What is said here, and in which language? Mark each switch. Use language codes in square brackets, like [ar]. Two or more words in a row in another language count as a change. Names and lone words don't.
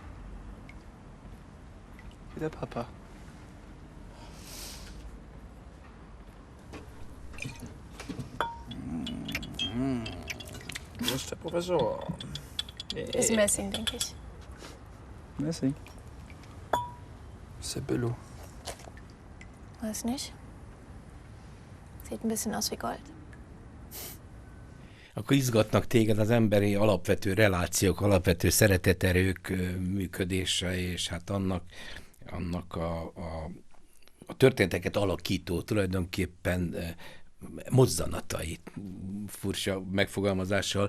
[de] Wie der Papa. Wo ist der Professor? Das ist Messing, denke ich. Messing? Sebello. Weiß nicht. Sieht ein bisschen aus wie Gold. [hu] Akkor izgatnak téged az emberi alapvető relációk, alapvető szereteterők működése, és hát annak a történeteket alakító tulajdonképpen mozzanatai, furcsa megfogalmazással.